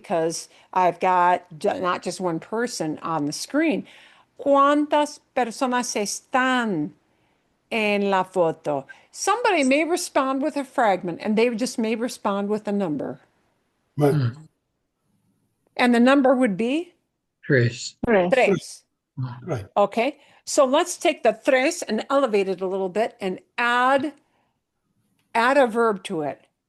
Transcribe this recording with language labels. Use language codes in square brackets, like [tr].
[en] Because I've got not just one person on the screen. [es] ¿Cuántas personas están en la foto? [en] Somebody may respond with a fragment and they just may respond with a number. But Mhm. And the number would be [es] Tres. Tres. tres. [en] right. Okay, so let's take the tres and elevate it a little bit and add a verb to it.